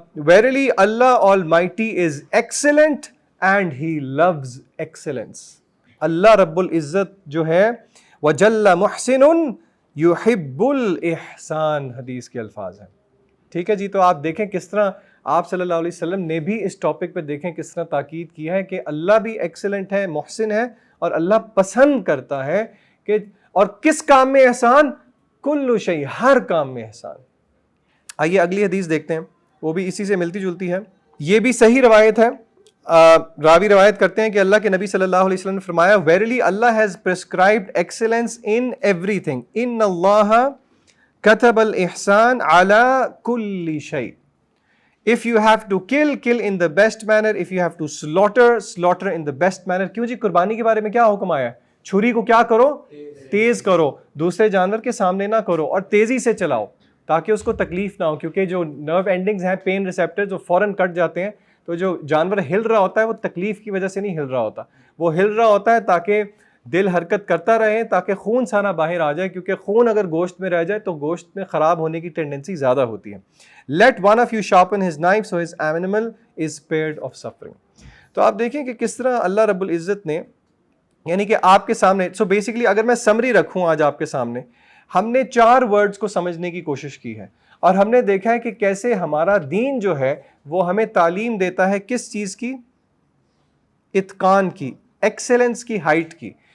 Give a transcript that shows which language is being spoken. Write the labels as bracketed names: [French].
[English] verily Allah Almighty is excellent and He loves excellence. [Urdu] اللہ رب العزت جو ہے [Arabic] وَجَلَّ مُحْسِنٌ يُحِبُّ الْإِحْسَانِ، [Urdu] حدیث کے الفاظ ہیں. ٹھیک ہے جی. تو آپ دیکھیں کس طرح آپ صلی اللہ علیہ وسلم نے بھی اس ٹاپک پہ دیکھیں کس طرح تاکید کی ہے کہ اللہ بھی ایکسلنٹ ہے، محسن ہے، اور اللہ پسند کرتا ہے کہ اور کس کام میں احسان؟ کل شیء، ہر کام میں احسان. آئیے اگلی حدیث دیکھتے ہیں، وہ بھی اسی سے ملتی جلتی ہے. یہ بھی صحیح روایت ہے. راوی روایت کرتے ہیں کہ اللہ کے نبی صلی اللہ علیہ وسلم نے فرمایا [English] verily Allah has prescribed excellence in everything. [Arabic] ان اللہ كتب الإحسان على كل شيء. [English] If you have to kill in the best manner. If you have to slaughter in the best manner. [Urdu] کیوں جی؟ قربانی کے بارے میں کیا حکم آیا ہے؟ چھری کو کیا کرو؟ تیز کرو، دوسرے جانور کے سامنے نہ کرو، اور تیزی سے چلاؤ تاکہ اس کو تکلیف نہ ہو، کیونکہ جو نرو اینڈنگز ہیں، پین ریسیپٹر، جو فوراً کٹ جاتے ہیں، تو جو جانور ہل رہا ہوتا ہے وہ تکلیف کی وجہ سے نہیں ہل رہا ہوتا، وہ ہل رہا ہوتا ہے تاکہ دل حرکت کرتا رہے، تاکہ خون سارا باہر آ جائے، کیونکہ خون اگر گوشت میں رہ جائے تو گوشت میں خراب ہونے کی ٹینڈنسی زیادہ ہوتی ہے. [English] Let one of you sharpen his knife so his animal is spared of suffering. [Urdu] تو آپ دیکھیں کہ کس طرح اللہ رب العزت نے، یعنی کہ آپ کے سامنے، سو بیسیکلی اگر میں سمری رکھوں آج آپ کے سامنے، ہم نے 4 ورڈز کو سمجھنے کی کوشش کی ہے، اور ہم نے دیکھا ہے کہ کیسے ہمارا دین جو ہے وہ ہمیں تعلیم دیتا ہے کس چیز کی؟ اتقان کی، ایکسیلنس کی، ہائٹ کی.